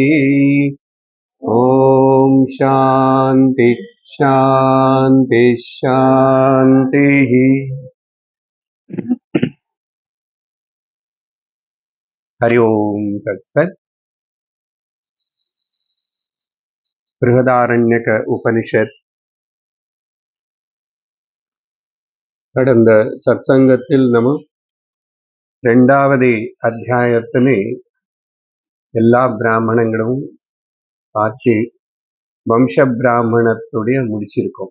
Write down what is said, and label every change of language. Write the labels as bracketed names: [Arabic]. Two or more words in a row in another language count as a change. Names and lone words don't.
[Sanskrit] ॐ शान्ति शान्ति शान्तिः। हरि ओम् तत्सत्। [Tamil] बृहदारण्यक उपनिषत् கடந்த சத்சங்கத்தில் நம்ம ரெண்டாவது அத்தியாயத்திலே எல்லா பிராமணங்களும் பார்த்து வம்ச பிராமணத்துடைய முடிச்சிருக்கோம்.